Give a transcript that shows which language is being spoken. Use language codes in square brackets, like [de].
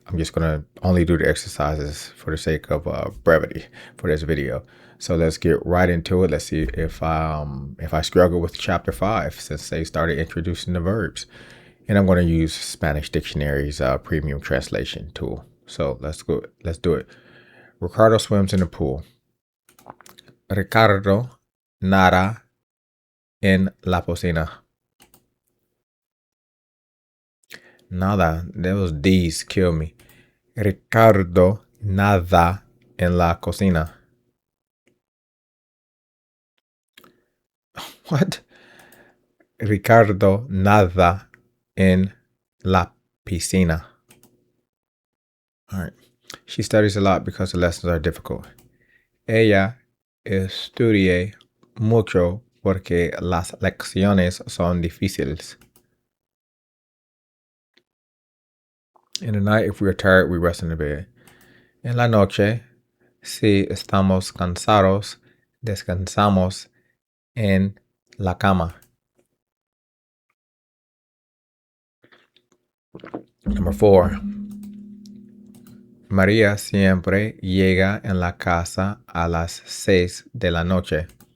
[en] I'm just going to only do the exercises for the sake of brevity for this video. So let's get right into it. Let's see if I struggle with chapter 5 since they started introducing the verbs. And I'm going to use Spanish Dictionary's premium translation tool. So let's go. Let's do it. Ricardo swims in the pool. [es] Ricardo nada en la piscina. Nada. [en] Those D's kill me. [es] Ricardo nada en la cocina. [en] What? [es] Ricardo nada en la piscina. [en] All right. She studies a lot because the lessons are difficult. [es] Ella estudia mucho porque las lecciones son difíciles. [en] In the night, if we are tired, we rest in the bed. [es] En la noche, si estamos cansados, descansamos en la cama. [en] Number 4. [es] María siempre llega en la casa a las 6 de la noche.